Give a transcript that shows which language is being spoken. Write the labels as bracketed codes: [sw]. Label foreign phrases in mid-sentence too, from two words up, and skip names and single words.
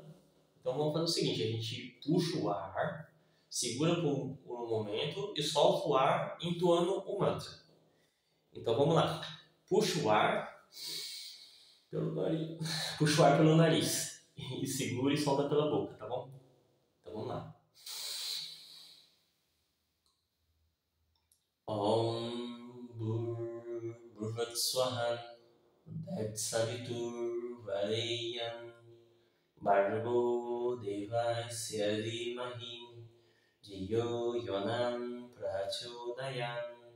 [pt] Então vamos fazer o seguinte, a gente puxa o ar, segura por um momento e solta o ar entoando o mantra. Então vamos lá. Puxa o ar pelo nariz. Puxa o ar pelo nariz. E segura e solta pela boca, tá bom? Então vamos lá. [sa] Om Bhurvat Swahan Dat Savitur Vareyam Bhargo Devasya Dhimahi Dhiyo Yonam Prachodayam.